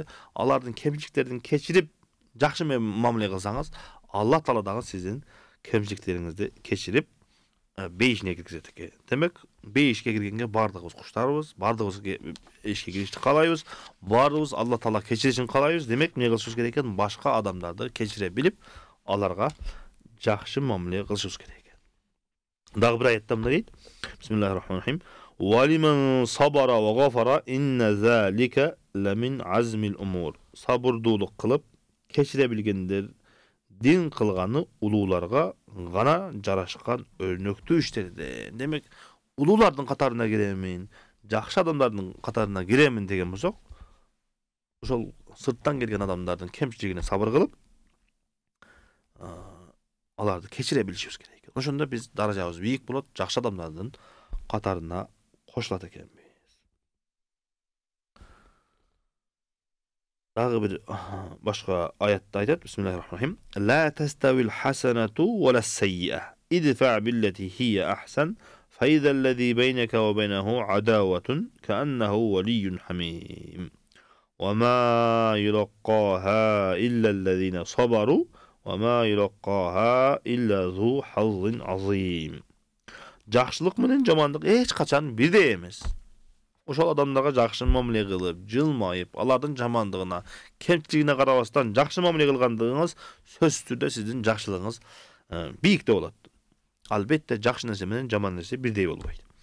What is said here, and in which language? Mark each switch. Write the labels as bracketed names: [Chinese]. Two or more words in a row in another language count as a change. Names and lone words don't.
[Kyrgyz] Алардын кемчиликтерин кечирип, жакшы менен мамиле кылсаңыз, Алла таала дагы сиздин кемчиликтериңизди кечирип, бейишине киргизет экен. Демек, бейишке киргенге бардыгыбыз куштарбыз, бардыгыбыз ишке киришти каалайбыз, бардыгыбыз Алла таала кечиришин каалайбыз. Демек, эмне кылышыбыз керек экен? Башка адамдарды кечире билип, аларга жакшы мамиле кылышыбыз керек экен. Дагы бир аятта мындай дейт: [Arabic] بسم الله الرحمن الرحيم. "ولمن صبر وغفر إن ذلك لمن عزم الأمور." [Kyrgyz] Сабырдуулук кылып, кечире билгендер дин кылганы улууларга гана жарашкан өрнөктүү иштерде. Демек, улуулардын катарына киремин, жакшы адамдардын катарына киремин деген болсок, ошол сырттан келген адамдардын кемчилигине сабыр кылып, аларды кечире билишибиз керек экен. Ошондо биз даражабыз бийик болот, жакшы адамдардын катарына кошулат экенбиз. Дагы бир башка аятта айтат: [Arabic] بسم الله الرحمن الرحيم. "لا تستوي الحسنة ولا السيئة. ادفع بالتي هي أحسن فإذا الذي بينك وبينه عداوة كأنه ولي حميم. وما يلقاها إلا الذين صبروا وما يلقاها إلا ذو حظ عظيم." [Kyrgyz] Жакшылык менен жамандык эч качан бирдей эмес. ошол адамдарга жакшы мамиле кылып, жылмайып, алардын жамандыгына, кемчилигине карабастан жакшы мамиле кылгандыгыңыз сөзсүз түрдө сиздин жакшылыгыңыз бийикте болот. Албетте жакшы нерсе менен жаман нерсе бирдей болбойт.